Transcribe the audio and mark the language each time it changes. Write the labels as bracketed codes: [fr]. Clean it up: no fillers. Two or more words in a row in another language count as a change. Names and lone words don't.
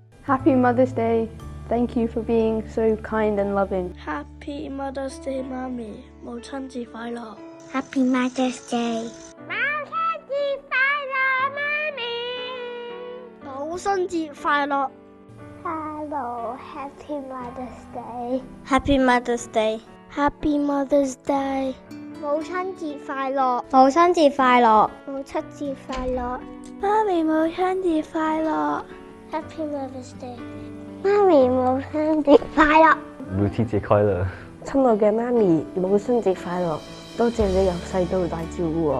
[en] Happy Mother's Day. Thank you for being so kind and loving. Happy Mother's Day， [yue] 媽咪，母親節快樂。 [en] Happy Mother's Day， [yue] 母親節快樂，媽咪。母親節快樂。 [en] Hello, Happy Mother's Day. Happy Mother's Day，Happy Mother's Day， [yue] 母親節快樂，母親節快樂，母親節快樂，媽咪母親節快樂。 [en] Happy Mother's Day， [yue] 媽咪母親節快樂，母親節快樂。親愛嘅媽咪，母親節快樂！多謝你由細到大照顧我。